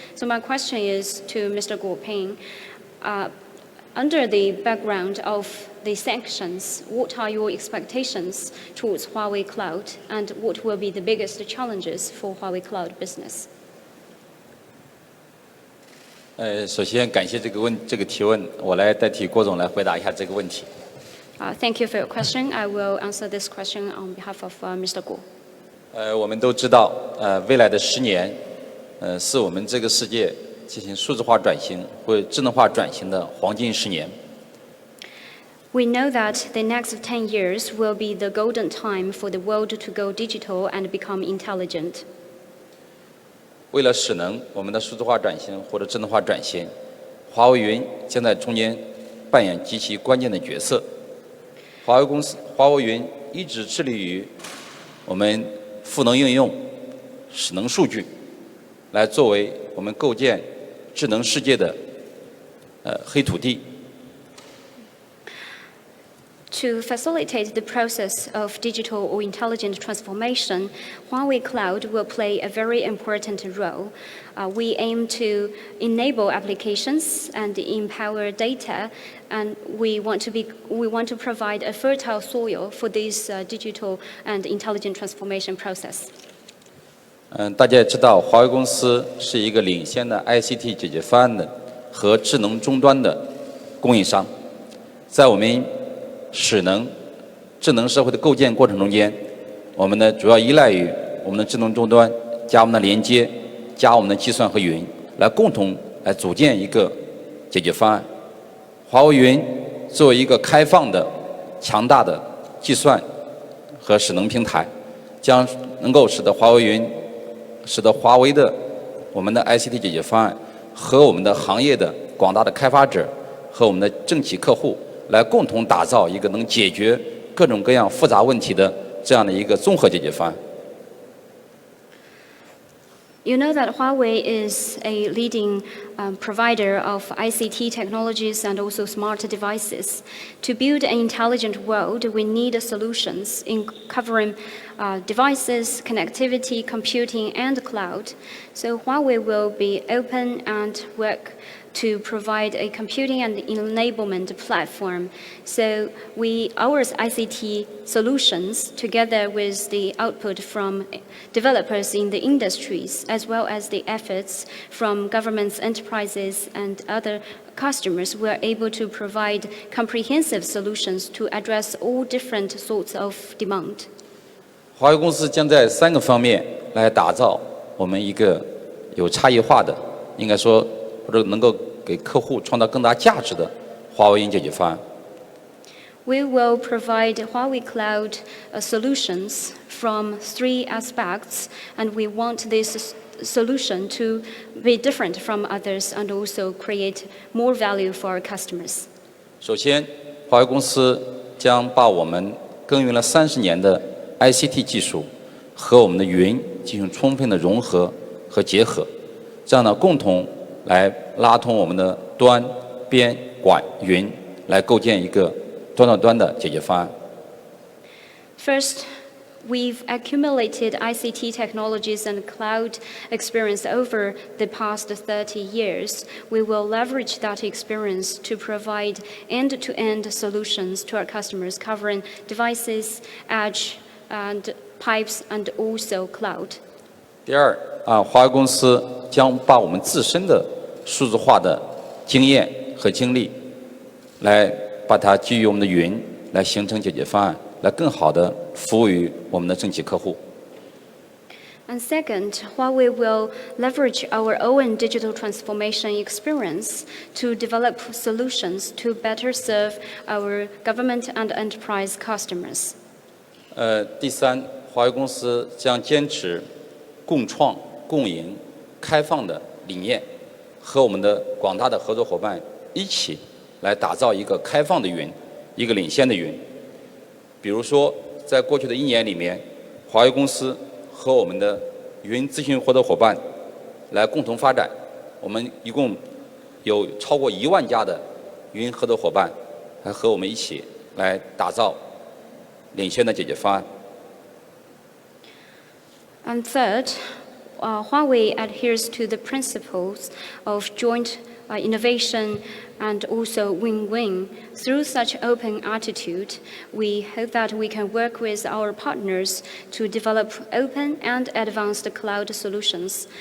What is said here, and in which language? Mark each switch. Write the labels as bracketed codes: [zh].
[en] So my question is to Mr. Guo Ping. Under the background of the sanctions, what are your expectations towards Huawei Cloud, and what will be the biggest challenges for Huawei Cloud business? [zh] 首先感谢这个提问，我来代替郭总来回答一下这个问题。 [en] Thank you for your question. I will answer this question on behalf of Mr. Guo. [zh] 我们都知道，未来的10年，是我们这个世界进行数字化转型或智能化转型的黄金10年。 [en] We know that the next 10 years will be the golden time for the world to go digital and become intelligent. [zh] 为了使能我们的数字化转型或者智能化转型，华为云将在中间扮演极其关键的角色。华为云一直致力于我们赋能应用、使能数据，来作为我们构建智能世界的黑土地。 [en] To facilitate the process of digital or intelligent transformation, Huawei Cloud will play a very important role. We aim to enable applications and empower data, and we want to provide a fertile soil for this digital and intelligent transformation process. [zh] 大家也知道，华为公司是一个领先的 ICT 解决方案的和智能终端的供应商，在我们使能智能社会的构建过程中间，我们呢主要依赖于我们的智能终端加我们的连接，加我们的计算和云，来共同来组建一个解决方案。华为云作为一个开放的、强大的计算和使能平台，将能够使得华为的我们的 ICT 解决方案和我们的行业的广大的开发者和我们的政企客户来共同打造一个能解决各种各样复杂问题的这样的一个综合解决方案。 [en] You know that Huawei is a leading provider of ICT technologies and also smart devices. To build an intelligent world, we need solutions in covering devices, connectivity, computing, and cloud. So Huawei will be open and work to provide a computing and enablement platform. So our ICT solutions, together with the output from developers in the industries, as well as the efforts from governments, enterprises, and other customers, we are able to provide comprehensive solutions to address all different sorts of demand. [zh] 华为公司将在3个方面来打造我们一个有差异化的，应该说或者能够给客户创造更大价值的华为云解决方案。 [en] We will provide Huawei Cloud solutions from 3 aspects, and we want this solution to be different from others and also create more value for our customers. [zh] 首先，华为公司将把我们耕耘了30年的 ICT 技术和我们的云进行充分的融合和结合，这样呢，共同来拉通我们的端、边、管、云，来构建一个端到端的解决方案。 [en] First, we've accumulated ICT technologies and cloud experience over the past 30 years. We will leverage that experience to provide end-to-end solutions to our customers covering devices, edge, and pipes, and also cloud. [zh] 第二华为公司将把我们自身的数字化的经验和经历，来把它基于我们的云，来形成解决方案，来更好的服务于我们的政企客户。 [en] And second, Huawei will leverage our own digital transformation experience to develop solutions to better serve our government and enterprise customers. [zh] 第三，华为公司将坚持共创、共赢、开放的理念，和我们的广大的合作伙伴一起来打造一个开放的云，一个领先的云。比如说，在过去的1年里面，华为公司和我们的云咨询合作伙伴来共同发展，我们一共有超过1万家的云合作伙伴来和我们一起来打造领先的解决方案。 [en] And third, Huawei adheres to the principles of joint innovation and also win-win. Through such open attitude, we hope that we can work with our partners to develop open and advanced cloud solutions.